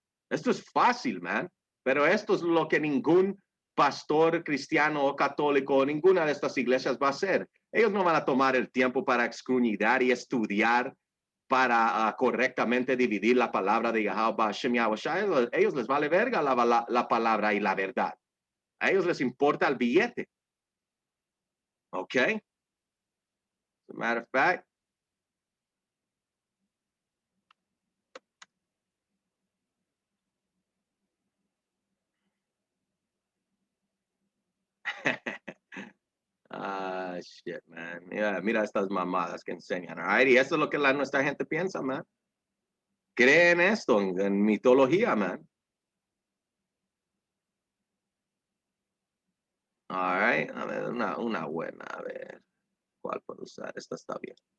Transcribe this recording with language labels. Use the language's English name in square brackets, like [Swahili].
[Spanish] Esto es fácil, man. Pero esto es lo que ningún pastor cristiano o católico, ninguna de estas iglesias va a hacer. Ellos no van a tomar el tiempo para escudriñar y estudiar para correctamente dividir la palabra de Yahweh Hashem Yahushua. Ellos les vale verga la palabra y la verdad. A ellos les importa el billete. ¿Ok? [English] As a matter of fact, ah, shit, man. [Spanish] Mira estas mamadas que enseñan. Right? Y eso es lo que nuestra gente piensa, man. Creen esto en mitología, man. All right. A ver, una buena. A ver, ¿cuál puedo usar? Esta está bien.